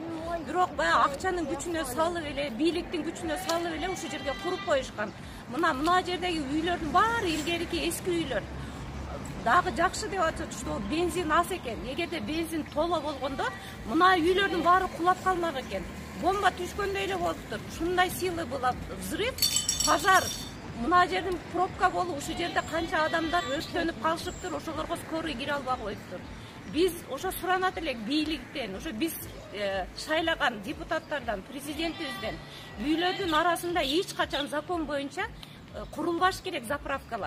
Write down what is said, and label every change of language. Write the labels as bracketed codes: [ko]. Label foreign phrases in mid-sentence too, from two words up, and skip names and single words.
[ky] Бирок баягы акчанын күчүнө салып эле, бийликтин күчүнө салып эле ушу жерге куруп коюшкан. Мына жердеги үйлөрдүн баары илгерки эски үйлөр. Дагы жакшы деп атышат, что бензин аз экен. Эгерде бензин толо болгондо, мына үйлөрдүн баары кулап калмак экен. Бомба түшкөндөй эле болуптур. [ru] Ушундай силы была взрыв, пожар. [ky] Мына жердин пробка болуп, ушу жерде канча адамдар өрттөнүп калышыптыр, ошолорго скорый кире албай коюптур. Биз ошо суранат элек бийликтен, ошо биз шайлаган депутаттардан, президентибизден үйлөрдүн арасында эч качан закон боюнча курулбаш керек заправкалар.